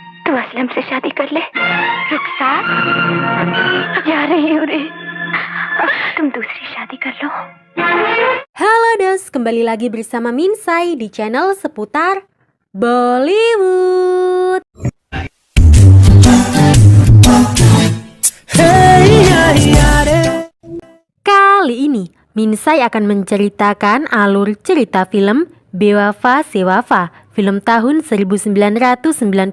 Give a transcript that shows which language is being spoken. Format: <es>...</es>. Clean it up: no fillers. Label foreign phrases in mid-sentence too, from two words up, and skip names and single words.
<hi>तू असलम से शादी कर ले। रुखसार जा रही हूँ रे, तुम दूसरी शादी कर लो।</hi> <id>Halo Dos, kembali lagi bersama Minsai di channel seputar Bollywood. Kali ini Minsai akan menceritakan alur cerita film Bewafa Se Wafa, film tahun 1992.</id>